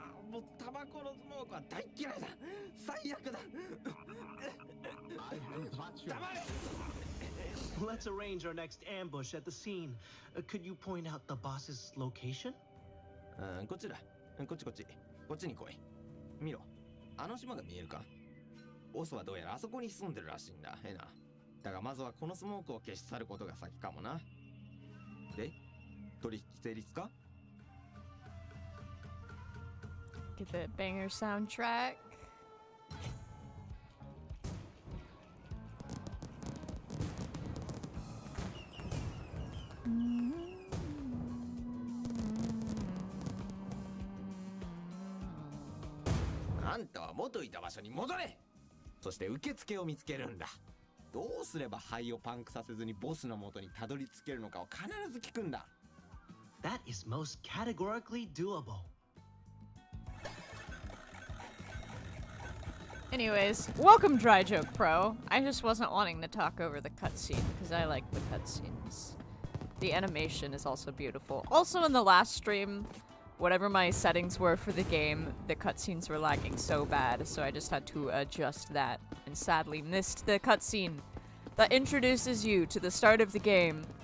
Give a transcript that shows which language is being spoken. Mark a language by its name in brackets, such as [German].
[Japanese] もうタバコのスモークは大嫌いだ最悪だ [English] I am Dracula. Let's arrange our next ambush at the scene. Could you point out the boss's location? [Japanese] こっちだこっちに来い見ろあの島が見えるかボスはどうやらあそこに潜んでるらしいんだなだがまずはこのスモークを消し去ることが先かもなで取引成立か [English] Get the banger soundtrack. Mm-hmm. [Japanese] あんたは元いた場所に戻れそして受付を見つけるんだどうすれば灰をパンクさせずにボスの元にたどり着けるのかを必ず聞くんだ [English] That is most categorically doable. Anyways, welcome Dry Joke Pro. I just wasn't wanting to talk over the cutscene because I like the cutscenes. The animation is also beautiful. Also in the last stream, whatever my settings were for the game, the cutscenes were lagging so bad, so I just had to adjust that and sadly missed the cutscene that introduces you to the start of the game.